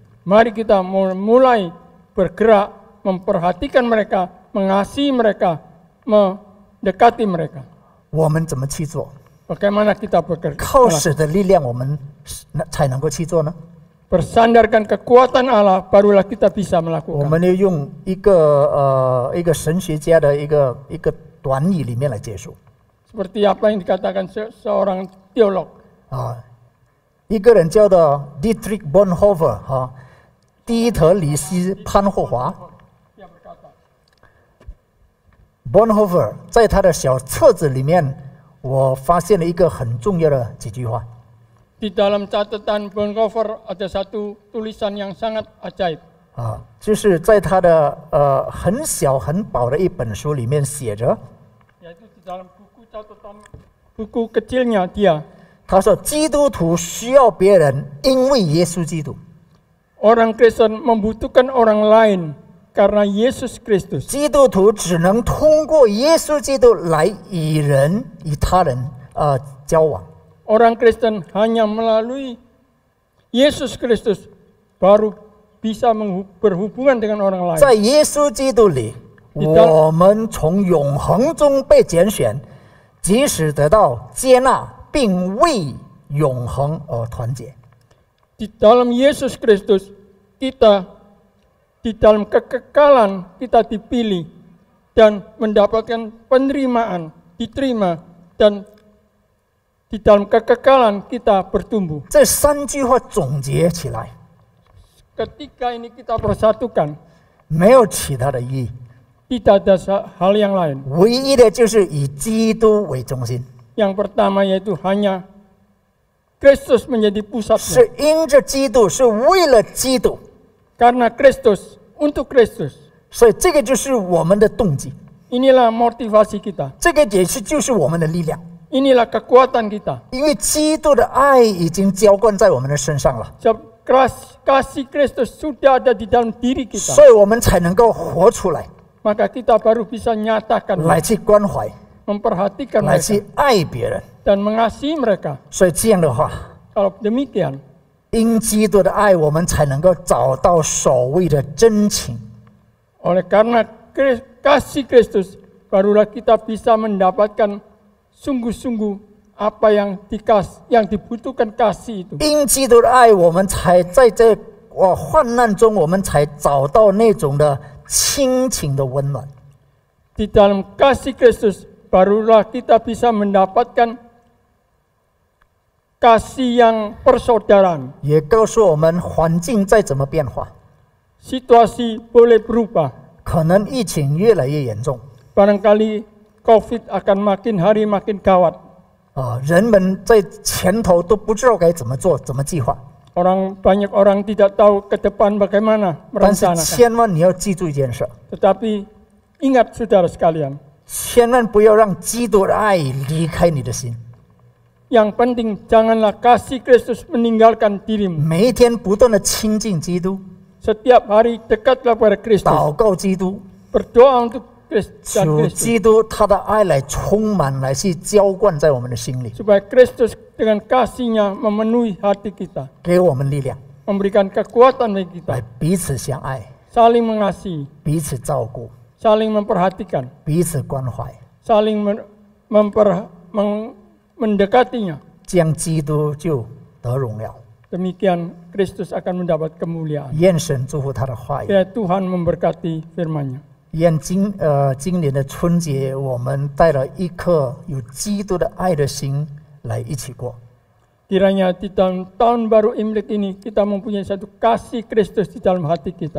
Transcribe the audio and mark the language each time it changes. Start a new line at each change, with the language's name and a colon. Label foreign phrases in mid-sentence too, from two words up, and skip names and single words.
Indonesian: Mari kita mulai bergerak, memperhatikan mereka, mengasihi mereka, mendekati mereka.
Chinese: 我们怎么去做？
Indonesian: Bagaimana kita bekerja?
Chinese: 靠神的力量，我们才能够去做呢？
Indonesian: Bersandarkan kekuatan Allah, barulah kita bisa
Chinese: 我
Indonesian: melakukan.
Chinese: 们要用一个神学家的一个短语里面来结束。
Indonesian: Seperti apa yang dikatakan seorang teolog.
Chinese: 一个人叫做 Dietrich Bonhoeffer 第一特里希潘霍华。 Bonhoeffer 在他的小册子里面，我发现了一个很重要的几句话。
Indonesian: Di dalam catatan Bonhoeffer ada satu tulisan yang sangat ajaib.
Chinese: 就是在他的很小很薄的一本书里面写着，
Indonesian: Yaitu di dalam buku catatan buku kecilnya dia.
Chinese: 他说基督徒需要别人，因为耶稣基督。
Indonesian: Orang Kristen membutuhkan orang lain karena Yesus Kristus.
Chinese: 基督徒只能通过耶稣基督来与他人交往。
Indonesian: Orang Kristen hanya melalui Yesus Kristus baru bisa berhubungan dengan orang lain.
Chinese: 在耶稣基督里，我们从永恒中被拣选，即使得到接纳，并为永恒而团结。
Indonesian: Di dalam Yesus Kristus kita di dalam kekekalan kita dipilih dan mendapatkan penerimaan, diterima dan di dalam kekekalan kita bertumbuh.
Chinese: 这三句话总结起来，
Indonesian: Ketika ini kita persatukan,
Chinese: 没有其他的意义，
Indonesian: tidak ada hal yang lain.
Chinese: 唯一的就是以基督为中心。
Indonesian: Yang pertama yaitu hanya Kristus menjadi pusatnya.
Chinese: 是因着基督，是为了基督。
Indonesian: Karena Kristus, untuk Kristus.
Chinese: 所以这个就是我们的动机。
Indonesian: Inilah motivasi kita.
Chinese: 这个也是就是我们的力量。
Indonesian: Inilah kekuatan kita.
Chinese: 因为基督的爱已经浇灌在我们的身上了，
Indonesian: Kasih Kristus sudah ada di dalam diri kita.
Chinese: 所以我们才能够活出来，
Indonesian: Maka kita baru bisa nyatakan,
Chinese: 来去关怀，
Indonesian: memperhatikan
Chinese: 来
Indonesian: mereka
Chinese: 去爱别人。
Indonesian: dan mengasihi mereka.
Chinese: 所以这样的话，
Indonesian: Kalau demikian,
Chinese: 因基督的爱，我们才能够找到所谓的真情。
Indonesian: oleh karena kasih Kristus, barulah kita bisa mendapatkan sungguh-sungguh apa yang dibutuhkan kasih itu.
Chinese: 因基督的爱，我们才在这患难中，我们才找到那种的亲情的温暖。
Indonesian: Di dalam kasih Kristus, barulah kita bisa mendapatkan kasih yang persaudaraan.
Chinese: 也告诉我们，环境再怎么变化，
Indonesian: Situasi boleh berubah.
Chinese: 可能疫情越来越严重，
Indonesian: Barangkali COVID akan makin hari makin gawat.
Chinese: 人们在前头都不知道该怎么做，怎么计划。
Indonesian: Banyak orang tidak tahu ke depan bagaimana
Chinese: 但是
Indonesian: merencanakan.
Chinese: 千万你要记住一件事，
Indonesian: Tetapi ingat saudara sekalian,
Chinese: 千万不要让基督的爱离开你的心。
Indonesian: yang penting janganlah kasih Kristus meninggalkan dirimu.
Chinese: 每一天不断的亲近基督，
Indonesian: Setiap hari dekatlah pada Kristus.
Chinese: 祷告基督，
Indonesian: Berdoa untuk Kristus.
Chinese: 求基督他的爱来充满，来去浇灌在我们的心里，
Indonesian: Supaya Kristus dengan kasih-Nya memenuhi hati kita.
Chinese: 给我们力量，
Indonesian: Memberikan kekuatan bagi
Chinese: 来
Indonesian: kita.
Chinese: 彼此相爱，
Indonesian: Saling mengasihi.
Chinese: 彼此照顾，
Indonesian: Saling memperhatikan.
Chinese: 彼此关怀，
Indonesian: Saling mendekatinya.
Chinese: 这样基督就得荣耀。
Indonesian: Demikian Kristus akan mendapat kemuliaan.
Chinese: 愿神祝福他的话语。
Indonesian: Ya Tuhan memberkati firman-Nya.
Chinese: 愿今年的春节，我们带了一颗有基督的爱的心来一起过。
Indonesian: Kiranya di dalam tahun baru Imlek ini kita mempunyai satu kasih Kristus di dalam hati kita.